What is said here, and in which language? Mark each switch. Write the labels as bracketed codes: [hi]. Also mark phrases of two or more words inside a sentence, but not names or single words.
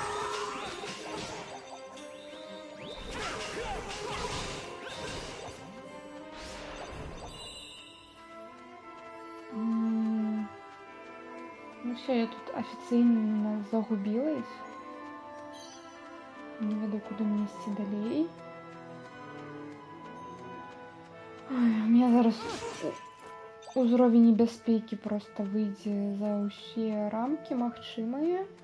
[uk] Ну все, я тут офіційно загубилась. Не веду, куди мені ісці далей. [be] Ой, у меня зараз узровень небяспекі просто выйдзе за ўсе рамкі магчымыя.